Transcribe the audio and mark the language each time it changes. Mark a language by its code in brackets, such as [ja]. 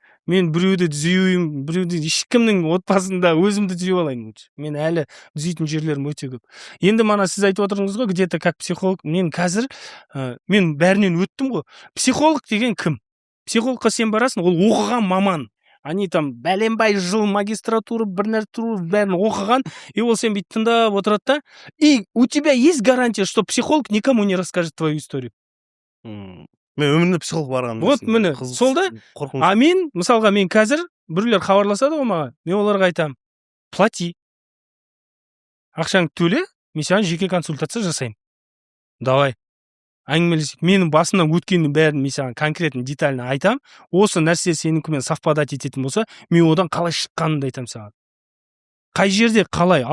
[kk] Мен біреуді түзеймін, біреуді ешкімнің отбасында өзімді түзей алайын. Мен әлі түзейтін жерлерім өте көп. Енді мана сіз айтып отырыңыз ғой, [ru] где-то как [kk] психолог, мен қазір мен бәрінен өттім ғой. Психолог деген кім? Психологқа сен барасың, ол оқыған маман. [ru] они там [kk] бәленбай жыл магистратура бәрін оқыған, [ru] и [kk] ол сен бүйтіп тыңдап отырады да, [ru] и у тебя есть гарантия, что психолог никому не расскажет твою историю. [kk] Мен өмірімде психолог барған. Вот міне, сол да. А мен, мысалға, мен қазір біреулер хабарласады ғой маған, мен оларға айтамын, плати. Ақшаңды төле, мен саған жеке консультация жасаймын. Давай. Әңгімелесейік. Менің басымнан өткеннің бәрін мен саған конкретно детально айтам. Осы нәрсе сенікімен совпадать ететін болса, мен одан қалай шыққанымды айтам саған. Қай жерде қалай?